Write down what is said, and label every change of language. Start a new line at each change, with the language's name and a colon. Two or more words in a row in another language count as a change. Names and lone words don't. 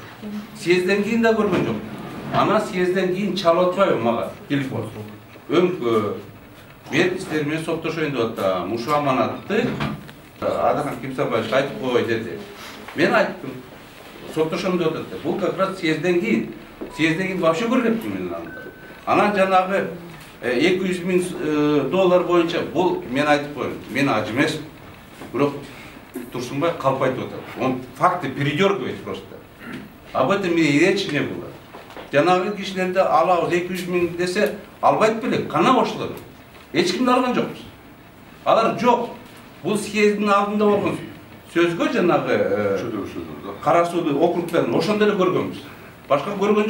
Kyrgyz: Съезден кийин да көргөн жокмун. Анан съезден кийин чалып атпайбы мага телефон. Өңкө, мен сиздер менен соттошоюн деп атам, ушул аманатты Адахан Кипсович айтып кой деди. Мен айттым, соттошом деп атат. Бул
Russian: как раз
Kyrgyz: съезден кийин вообще көргөнмүн мен анда. Анан жанагы $200,000 боюнча бул мен айтып коеюн. Мен аж эмесмин. Бирок Турсунбай калп айтып атат.
Russian: Он факты передергивает просто. Об этом и речи не было.
Kyrgyz: Жанагы кишилерди алабыз 200,000 десе албайт белек, кана ошолор. Эч кимди алган жокпуз. Алар жок. Бул съездин алдында болгон сөзгө жанагы кара суу округтарын ошондо эле көргөнбүз. Башка көргөн жокпуз.